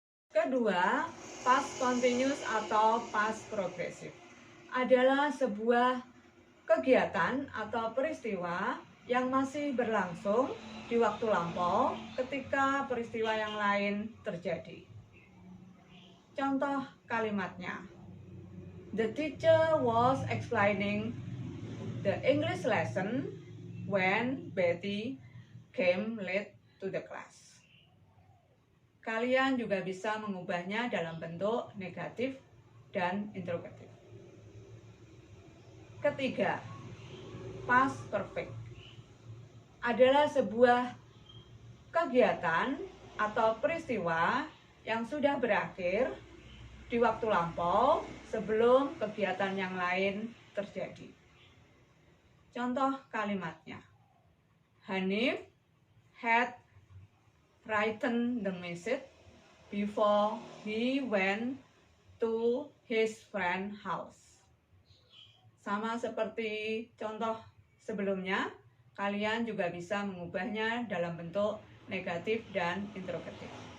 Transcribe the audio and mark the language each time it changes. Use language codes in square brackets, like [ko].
[id] Kedua, past continuous atau past progressive adalah sebuah kegiatan atau peristiwa yang masih berlangsung di waktu lampau ketika peristiwa yang lain terjadi. Contoh kalimatnya. [en] The teacher was explaining the English lesson when Betty came late to the class. [id] Kalian juga bisa mengubahnya dalam bentuk negatif dan interrogatif. Ketiga, past perfect adalah sebuah kegiatan atau peristiwa yang sudah berakhir di waktu lampau sebelum kegiatan yang lain terjadi. Contoh kalimatnya. [en] Hanif had written the message before he went to his friend's house. [id] Sama seperti contoh sebelumnya, kalian juga bisa mengubahnya dalam bentuk negatif dan interrogatif.